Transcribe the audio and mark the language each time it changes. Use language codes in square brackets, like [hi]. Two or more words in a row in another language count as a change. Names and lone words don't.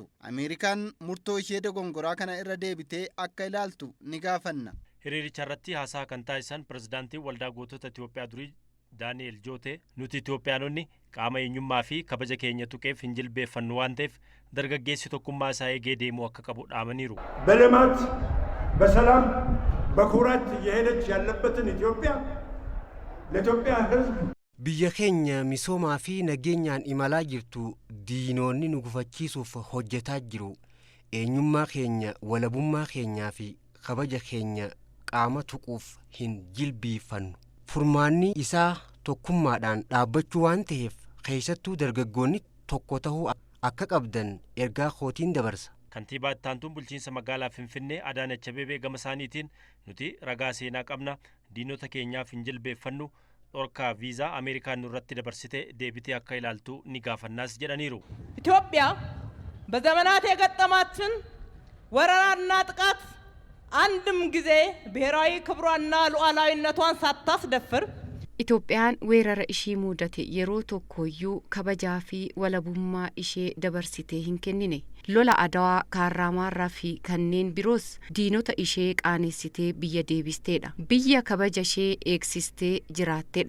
[om] Ameerikaan murtoo ishee dogongoraa kana irra deebitee akka ilaaltu ni gaafanna. Hiriiricha irratti haasaa kan taasisan pirezidaantiin waldaa gootota Itoophiyaa durii Daani'el Joote nuti Itoophiyaanonni qaama eenyummaa fi kabaja keenya tuqeef hin jilbeeffannu waan ta'eef dargaggeessi tokkummaa isaa eegee deemuu akka qabu dhaamaniiru. [am] በልማት በሰላም በኩራት እየሄደች ያለበትን ኢትዮጵያ ለኢትዮጵያ ሕዝብ [om] biyya keenya misoomaa fi nageenyaan imalaa jirtu diinoonni nu gufachiisuuf hojjetaa jiru. Eenyummaa keenya walabummaa keenyaa fi kabaja keenya qaama tuquuf hin jilbiifannu. Furmaanni isaa tokkummaadhaan dhaabbachuu waan ta'eef keessattuu dargaggoonni tokko ta'uu akka qabdan ergaa kootiin dabarsa. Kantiibaa ittaantuun bulchiinsa magaalaa Finfinnee Adaanech Abeebee gama isaaniitiin nuti ragaa seenaa qabna diinota keenyaaf hin jilbeeffannu. Dhorkaa viizaa Ameerikaan nurratti dabarsite deebitee akka ilaaltu ni gaafannaas jedhaniiru. [am] ኢትዮጵያ በዘመናት የገጠማችን ወረራና ጥቃት አንድም ጊዜ ብሔራዊ ክብሯና ሉዓላዊነቷን ሳታስደፍር [om] Itoophiyaan weerara ishii mudate yeroo tokkoyyuu kabajaa fi walabummaa ishee dabarsitee hin kennine. Lola Adawaa, Kaarraamaarraa fi kanneen biroos diinota ishee qaanessitee biyya deebisteedha. Biyya kabaja ishee eegsistee jiraatteedha.